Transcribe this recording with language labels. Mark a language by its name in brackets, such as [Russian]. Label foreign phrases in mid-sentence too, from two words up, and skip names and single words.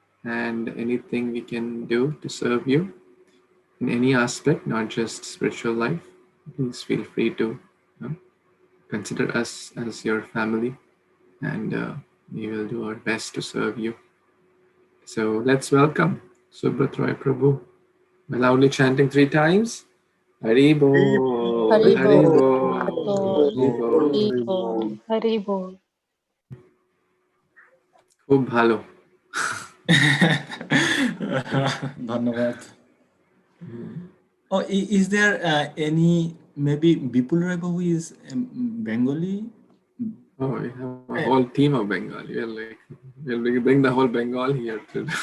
[English] and anything we can do to serve you in any aspect, not just spiritual life, please feel free to consider us as your family, and we will do our best to serve you. So let's welcome Subrat Roy Prabhu by loudly chanting 3 times. [Bangla] Hari Bol, Hari Hari Bol, Bol, Hari Hari Bol. Bol, Hari Bol. খুব ভালো। ধন্যবাদ। [English] Oh, is there any, maybe Bipul Rai Babu is Bengali? Oh, we have a whole team of Bengali. We'll bring the whole Bengal here too.